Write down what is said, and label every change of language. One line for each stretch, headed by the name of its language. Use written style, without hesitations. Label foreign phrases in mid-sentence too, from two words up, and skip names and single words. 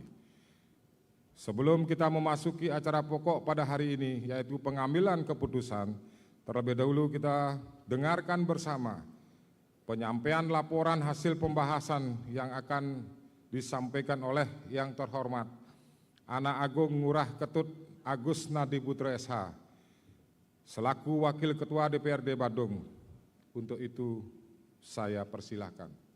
Indonesian: Sebelum kita memasuki acara pokok pada hari ini, yaitu pengambilan keputusan, terlebih dahulu kita dengarkan bersama penyampaian laporan hasil pembahasan yang akan disampaikan oleh yang terhormat Anak Agung Ngurah Ketut Agus Nadi Putra SH, selaku Wakil Ketua DPRD Badung. Untuk itu saya persilahkan.